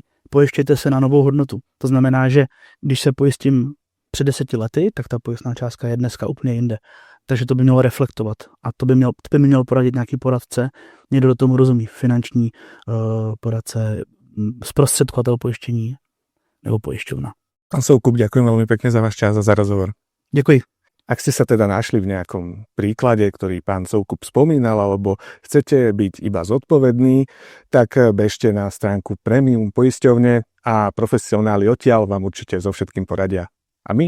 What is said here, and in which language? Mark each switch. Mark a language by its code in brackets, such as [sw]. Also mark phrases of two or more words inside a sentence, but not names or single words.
[cs] Pojištějte se na novou hodnotu. To znamená, že když se pojistím před 10 lety, tak ta pojistná částka je dneska úplně jinde. Takže to by mělo reflektovat. A to by měl poradit nějaký poradce, někdo do tomu rozumí, finanční poradce, zprostředkovatel pojištění nebo pojišťovna. [sk] Pán Soukup, ďakujem veľmi pekne za váš čas a za rozhovor. [cs] Děkuji. [sk] Ak ste sa teda našli v nejakom príklade, ktorý pán Soukup spomínal, alebo chcete byť iba zodpovední, tak bežte na stránku Premium poisťovne a profesionáli odtiaľ vám určite so všetkým poradia.